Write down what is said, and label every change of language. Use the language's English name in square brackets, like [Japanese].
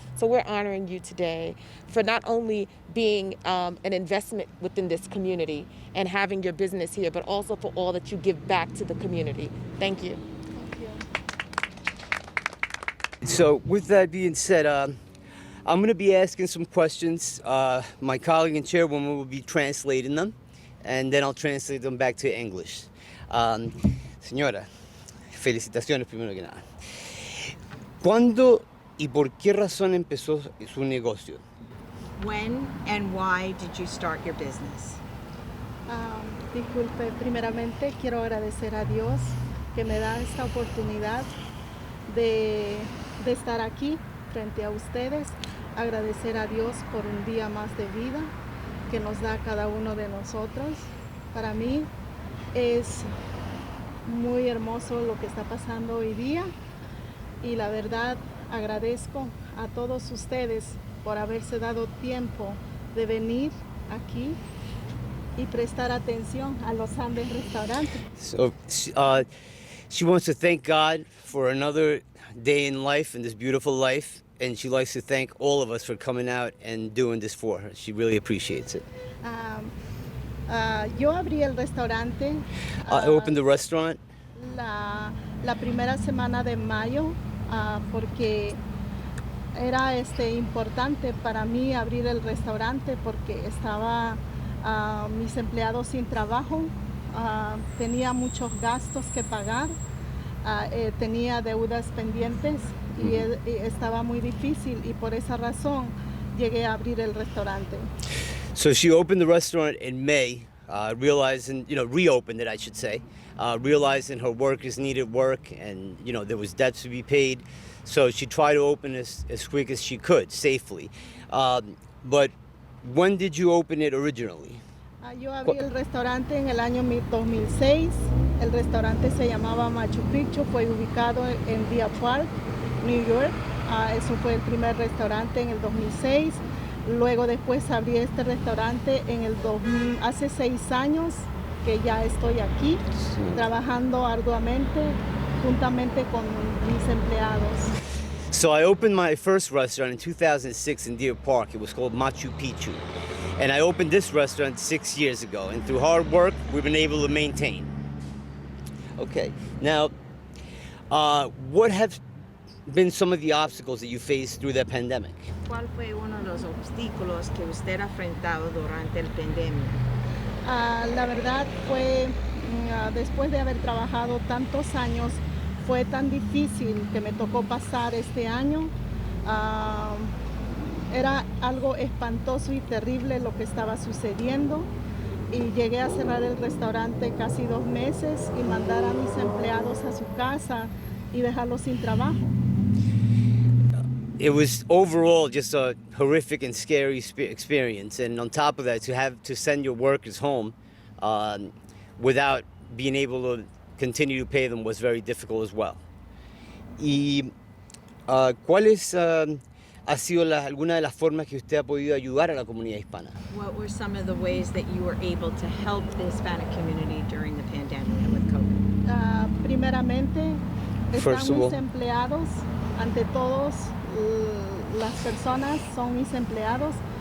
[English] So we're honoring you today for not only being an investment within this community and having your business here, but also for all that you give back to the community. Thank you. So with that being said, I'm going to be asking some questions. My colleague and chairwoman will be translating them, and then I'll translate them back to English. [Spanish] Señora, felicitaciones primero que nada. ¿Cuándo y por qué razón empezó su negocio? [English] When and why did you start your business? [Spanish] Disculpe, primeramente quiero agradecer a Dios que me da esta oportunidad de estar aquí frente a ustedes. Agradecer a Dios por un día más de vida que nos da cada uno de nosotros. Para mí es muy hermoso lo que está pasando hoy día y la verdad agradezco a todos ustedes por haberse dado tiempo de venir aquí y prestar atención a los Andes Restaurantes. [English] So she wants to thank God for another day in life, in this beautiful life, and she likes to thank all of us for coming out and doing this for her. She really appreciates it. [Spanish] Yo abrí el restaurante. [English] I opened the restaurant [Spanish] La primera semana de mayo porque era importante para mí abrir el restaurante porque estaba mis empleados sin trabajo, tenía muchos gastos que pagar, tenía deudas pendientes y estaba muy difícil y por esa razón llegué a abrir el restaurante. [English] So she opened the restaurant in May, realizing, reopened it, I should say, realizing her workers needed work and, there was debts to be paid. So she tried to open as quick as she could, safely. But when did you open it originally? [Spanish] Yo abrí el restaurante en el año 2006. El restaurante se llamaba Machu Picchu, fue ubicado en Deer Park, New York. Eso fue el primer restaurante en el 2006. Luego después abrí este restaurante hace 6 años que ya estoy aquí, trabajando arduamente juntamente con mis empleados. [English] So I opened my first restaurant in 2006 in Deer Park. It was called Machu Picchu. And I opened this restaurant 6 years ago. And through hard work, we've been able to maintain. Okay, now, what have been some of the obstacles that you faced through the pandemic? [Spanish] ¿Cuál fue uno de los obstáculos que usted ha enfrentado durante la pandemia? La verdad fue, después de haber trabajado tantos años, fue tan difícil que me tocó pasar este año. Era algo espantoso y terrible lo que estaba sucediendo. Y llegué a cerrar el restaurante casi 2 meses y mandar a mis empleados a su casa y dejarlos sin trabajo. [English] It was overall just a horrific and scary experience. And on top of that, to have to send your workers home without being able to continue to pay them was very difficult as well. [Spanish] ¿Y cuáles ha sido alguna de las formas que usted ha podido ayudar a la comunidad hispana? [English] What were some of the ways that you were able to help the Hispanic community during the pandemic and with COVID? [Spanish] Primeramente, [English] First [Spanish] están [English] of all. [Spanish] mis empleados. Ante todos, las personas son mis empleados.